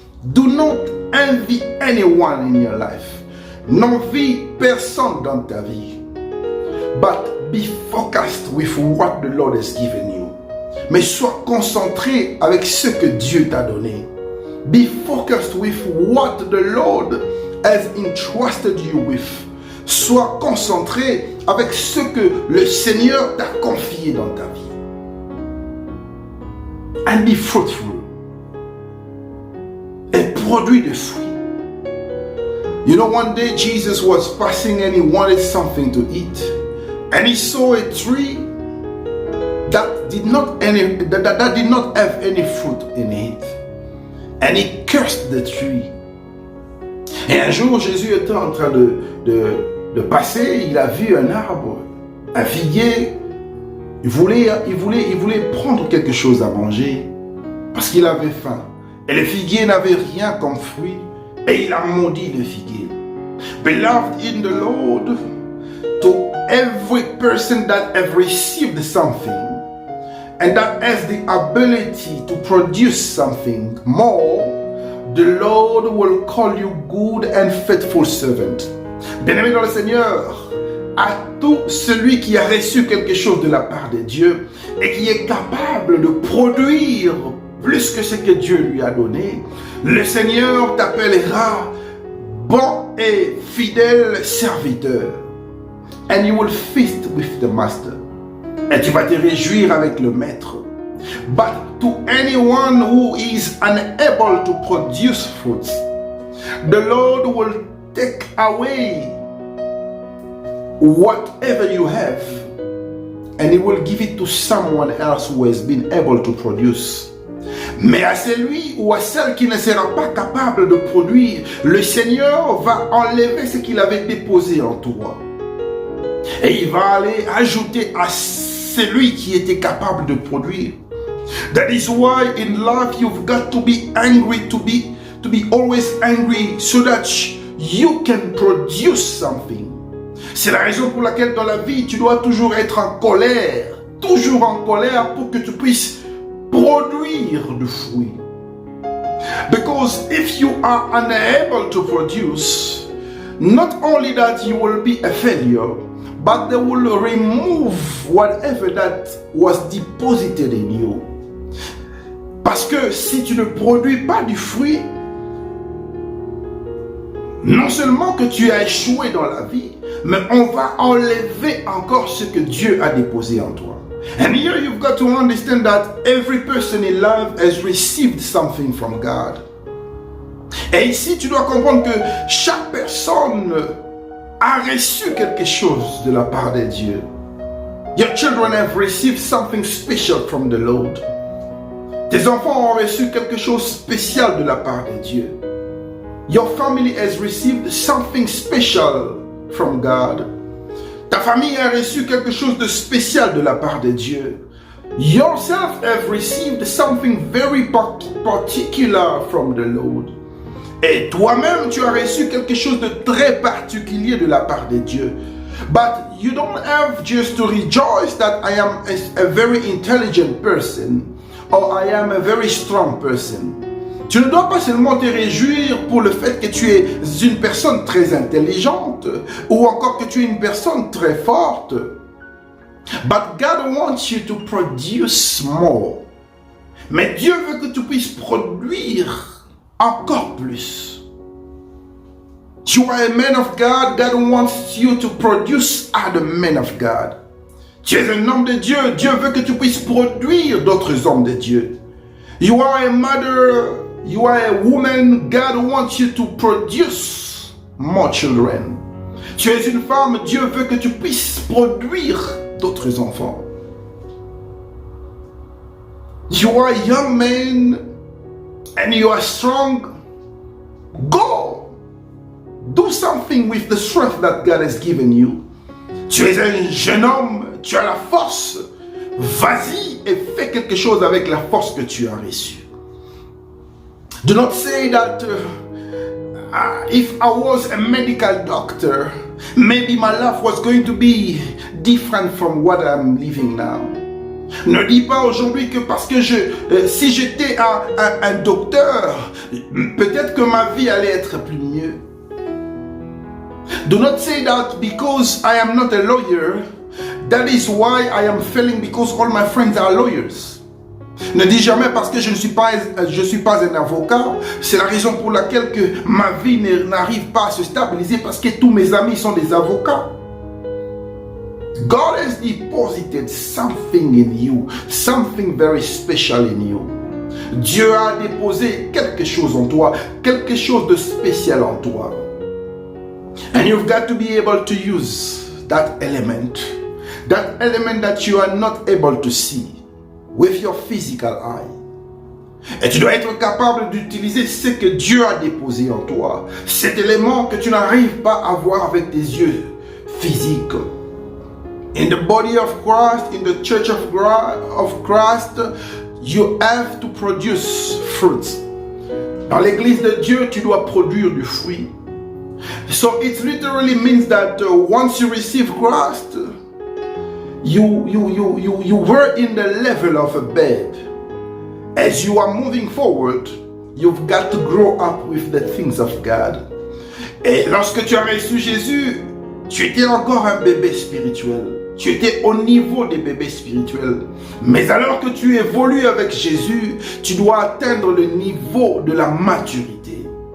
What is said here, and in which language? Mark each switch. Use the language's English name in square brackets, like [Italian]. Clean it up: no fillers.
[English] Do not envy anyone in your life. [French] N'envie personne dans ta vie. [English] But be focused with what the Lord has given you. [French] Mais sois concentré avec ce que Dieu t'a donné. [English] Be focused with what the Lord has entrusted you with. [French] Sois concentré avec ce que le Seigneur t'a confié dans ta vie. [English] And be fruitful. [French] Et produis des fruits. [English] You know, one day Jesus was passing and he wanted something to eat. And he saw a tree that did not have any fruit in it. And he cursed the tree. [French] Et un jour, Jésus était en train de passer, il a vu un arbre, un figuier. Il voulait prendre quelque chose à manger parce qu'il avait faim. Et le figuier n'avait rien comme fruit. Et il a maudit le figuier. [English] Beloved in the Lord, to every person that have received something and that has the ability to produce something more, the Lord will call you good and faithful servant. [French] Bien-aimé dans le Seigneur, à tout celui qui a reçu quelque chose de la part de Dieu et qui est capable de produire plus que ce que Dieu lui a donné, le Seigneur t'appellera bon et fidèle serviteur. [English] And you will feast with the master. [French] Et tu vas te réjouir avec le maître. [English] But to anyone who is unable to produce fruits, the Lord will take away whatever you have, and He will give it to someone else who has been able to produce. [French] Mais à celui ou à celle qui ne sera pas capable de produire, le Seigneur va enlever ce qu'il avait déposé en toi. Et il va aller ajouter à celui qui était capable de produire. [English] That is why in life you've got to be angry, to be always angry, so that you can produce something. [French] C'est la raison pour laquelle dans la vie tu dois toujours être en colère pour que tu puisses produire du fruit. [English] Because if you are unable to produce, not only that you will be a failure, but they will remove whatever that was deposited in you. [French] Parce que si tu ne produis pas du fruit, non seulement que tu as échoué dans la vie, mais on va enlever encore ce que Dieu a déposé en toi. [English] And here you've got to understand that every person in life has received something from God. [French] Et ici, tu dois comprendre que chaque personne a reçu quelque chose de la part de Dieu. [English] Your children have received something special from the Lord. [French] Tes enfants ont reçu quelque chose de spécial de la part de Dieu. [English] Your family has received something special from God. [French] Ta famille a reçu quelque chose de spécial de la part de Dieu. [English] Yourself have received something very particular from the Lord. [French] Et toi-même, tu as reçu quelque chose de très particulier de la part de Dieu. [English] But you don't have just to rejoice that I am a very intelligent person or I am a very strong person. [French] Tu ne dois pas seulement te réjouir pour le fait que tu es une personne très intelligente ou encore que tu es une personne très forte. [English] But God wants you to produce more. [French] Mais Dieu veut que tu puisses produire encore plus. [English] You are a man of God. God wants you to produce other men of God. [French] Tu es un homme de Dieu. Dieu veut que tu puisses produire d'autres hommes de Dieu. [English] You are a mother. You are a woman. God wants you to produce more children. [French] Tu es une femme. Dieu veut que tu puisses produire d'autres enfants. [English] You are a young man and you are strong. Go. Do something with the strength that God has given you. [French] Tu es un jeune homme, tu as la force. Vas-y et fais quelque chose avec la force que tu as reçue. [English] Do not say that if I was a medical doctor, maybe my life was going to be different from what I'm living now. [French] Ne dis pas aujourd'hui que parce que si j'étais un docteur, peut-être que ma vie allait être plus mieux. [English] Do not say that because I am not a lawyer, that is why I am failing because all my friends are lawyers. [French] Ne dis jamais parce que je ne suis pas un avocat, c'est la raison pour laquelle que ma vie n'arrive pas à se stabiliser parce que tous mes amis sont des avocats. [English] God has deposited something in you, something very special in you. [French] Dieu a déposé quelque chose en toi, quelque chose de spécial en toi. [English] And you've got to be able to use that element that you are not able to see with your physical eye. [French] Et tu dois être capable d'utiliser ce que Dieu a déposé en toi, cet élément que tu n'arrives pas à voir avec tes yeux physiques. [English] In the body of Christ, in the church of Christ, you have to produce fruits. [French] Dans l'église de Dieu, tu dois produire du fruit. [English] So it literally means that once you receive Christ, you were in the level of a babe. As you are moving forward, you've got to grow up with the things of God. [French] Et lorsque tu as reçu Jésus, tu étais encore un bébé spirituel. Tu étais au niveau des bébés spirituels. Mais alors que tu évolues avec Jésus, tu dois atteindre le niveau de la maturité.